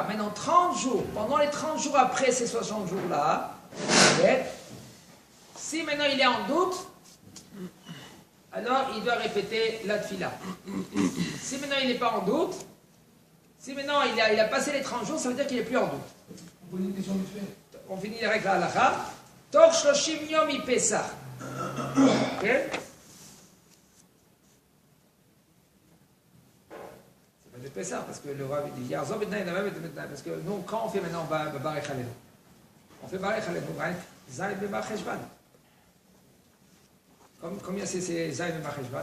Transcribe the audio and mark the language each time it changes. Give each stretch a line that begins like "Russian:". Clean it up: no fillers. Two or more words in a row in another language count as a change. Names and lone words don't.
French: Maintenant, 30 jours, pendant les 30 jours après ces 60 jours-là, si maintenant il est en doute, alors il doit répéter la tfila. Si maintenant il n'est pas en doute, si maintenant il a passé les 30 jours, ça veut dire qu'il n'est plus en doute. On finit avec la halakha.
Hebrew: תוך שלושים יום מפסח.
French: Ok? C'est pas de Pesach, parce que le Rav dit Yarzov et parce que nous, quand on fait maintenant
Hebrew: ברך עלינו,
French: on fait
Hebrew: ברך עלינו, ז' במרחשון.
French: Combien c'est
Hebrew: ז' במרחשון?